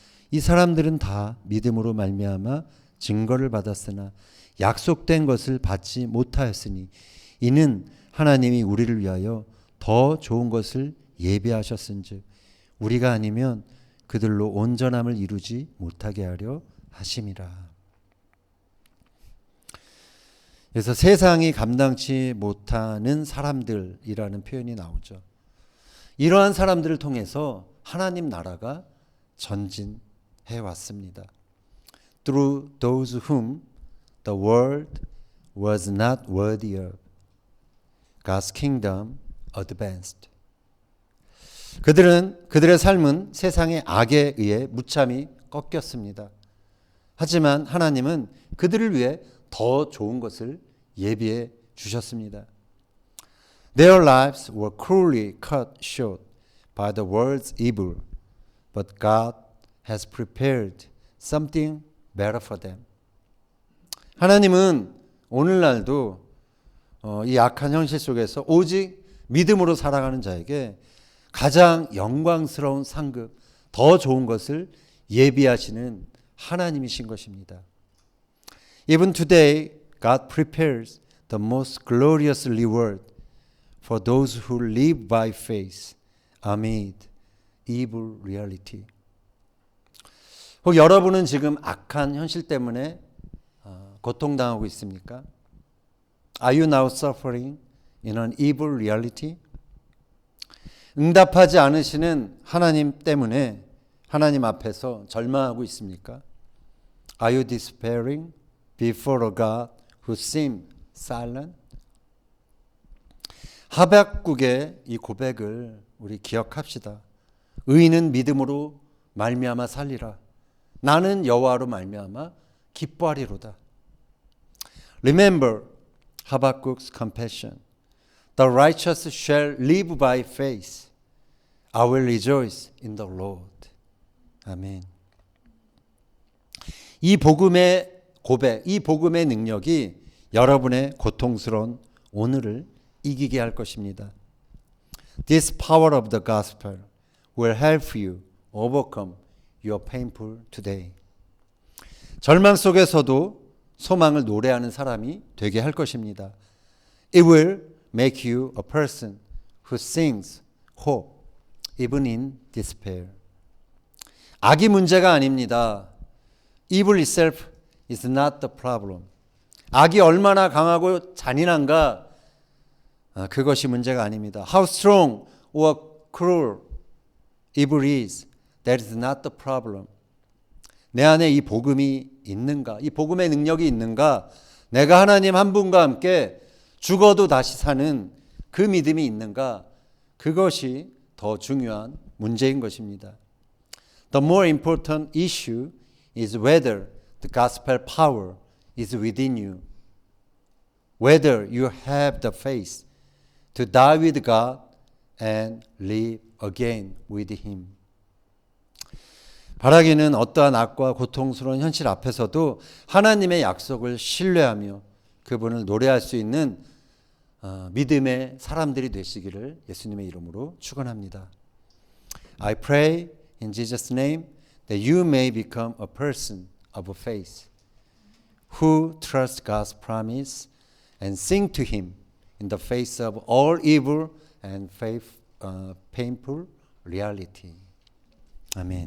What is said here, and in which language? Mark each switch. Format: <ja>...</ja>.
<ko>이 사람들은 다 믿음으로 말미암아 증거를 받았으나 약속된 것을 받지 못하였으니 이는 하나님이 우리를 위하여 더 좋은 것을 예비하셨은즉 우리가 아니면 그들로 온전함을 이루지 못하게 하려 하심이라. 그래서 세상이 감당치 못하는 사람들이라는 표현이 나오죠. 이러한 사람들을 통해서 하나님 나라가 전진해 왔습니다.</ko> <en>Through those whom the world was not worthy of, God's kingdom advanced.</en> <ko>그들의 삶은 세상의 악에 의해 무참히 꺾였습니다. 하지만 하나님은 그들을 위해 더 좋은 것을 예비해 주셨습니다.</ko> <en>Their lives were cruelly cut short by the world's evil, but God has prepared something better for them.</en> <ko>하나님은 오늘날도 이 악한 현실 속에서 오직 믿음으로 살아가는 자에게 가장 영광스러운 상급, 더 좋은 것을 예비하시는 하나님이신 것입니다.</ko> <en>Even today, God prepares the most glorious reward for those who live by faith amid evil reality.</en> <ko>혹 여러분은 지금 악한 현실 때문에 고통당하고 있습니까?</ko> <en>Are you now suffering in an evil reality?</en> <ko>응답하지 않으시는 하나님 때문에 하나님 앞에서 절망하고 있습니까?</ko> <en>Are you despairing before a God who seems silent?</en> <ko>하박국의 이 고백을 우리 기억합시다. 의인은 믿음으로 말미암아 살리라. 나는 여호와로 말미암아 기뻐하리로다.</ko> <en>Remember Habakkuk's confession. The righteous shall live by faith. I will rejoice in the Lord. 아멘.</en> <ko>이 복음의 고백, 이 복음의 능력이 여러분의 고통스러운 오늘을 이기게 할 것입니다.</ko> <en>This power of the gospel will help you overcome your painful today.</en> <ko>절망 속에서도 소망을 노래하는 사람이 되게 할 것입니다.</ko> <en>It will make you a person who sings hope even in despair.</en> <ko>악이 문제가 아닙니다.</ko> <en>Evil itself is not the problem.</en> <ko>악이 얼마나 강하고 잔인한가 그것이 문제가 아닙니다.</ko> <en>How strong or cruel evil is, that is not the problem.</en> <ko>내 안에 이 복음이 있는가? 이 복음의 능력이 있는가? 내가 하나님 한 분과 함께 죽어도 다시 사는 그 믿음이 있는가? 그것이 더 중요한 문제인 것입니다.</ko> <en>The more important issue is whether the gospel power is within you. Whether you have the faith to die with God and live again with Him.</en> <ko>바라기는 어떠한 악과 고통스러운 현실 앞에서도 하나님의 약속을 신뢰하며 그분을 노래할 수 있는 믿음의 사람들이 되시기를 예수님의 이름으로 축원합니다.</ko> <en>I pray in Jesus' name that you may become a person of faith who trusts God's promise and sing to Him in the face of all evil and painful reality. 아멘.</en>